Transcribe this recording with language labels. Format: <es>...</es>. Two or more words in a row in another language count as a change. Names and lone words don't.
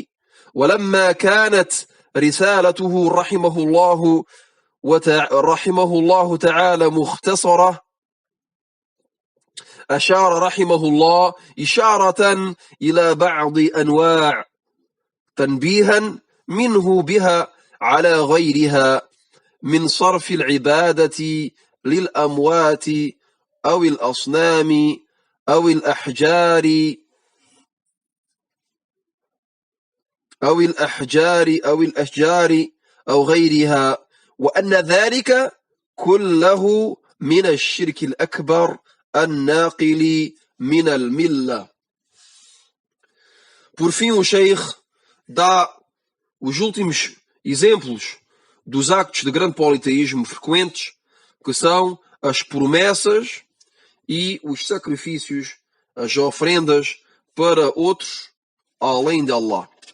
<ar>ولما كانت رسالته رحمه الله تعالى مختصرة، أشار رحمه الله إشارة إلى بعض أنواع تنبيها منه بها على غيرها من صرف العبادة للأموات أو الأصنام أو الأحجار أو غيرها، وأن ذلك كله من الشرك الأكبر الناقل من الملة.</ar> <pt>Por fim, o Sheikh dá os últimos exemplos dos actos de grande politeísmo frequentes, que são as promessas e os sacrifícios, as ofrendas para outros além de Allah.</pt>